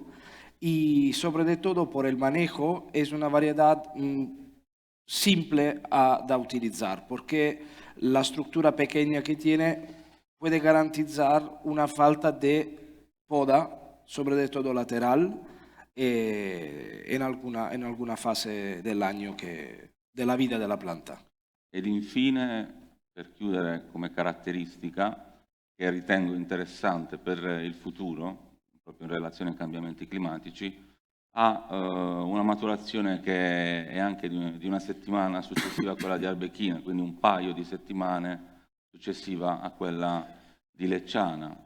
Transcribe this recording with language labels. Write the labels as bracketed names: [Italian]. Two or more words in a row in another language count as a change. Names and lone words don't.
[Spanish] Y sobre todo por el manejo es una variedad simple de utilizar, porque la estructura pequeña que tiene puede garantizar una falta de poda, sobre todo lateral, en alguna fase del año [Italian] della vita della pianta. Ed infine, per chiudere come caratteristica, che ritengo interessante per il futuro, proprio in relazione ai cambiamenti climatici, ha una maturazione che è anche di una settimana successiva a quella di Arbequina, quindi un paio di settimane successiva a quella di Lecciana.